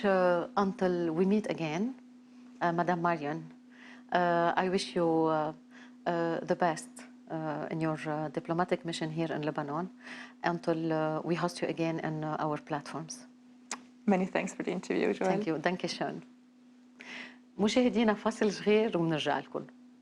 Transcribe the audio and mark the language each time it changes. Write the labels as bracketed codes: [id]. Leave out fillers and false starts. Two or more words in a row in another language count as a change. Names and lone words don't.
[en] Until we meet again, Madame Marion, I wish you the best in your diplomatic mission here in Lebanon until we host you again in our platforms. Many thanks for the interview, Joël. Thank you. [de] Danke schön. [ar] مشاهدينا فاصل صغير وبنرجع لكم.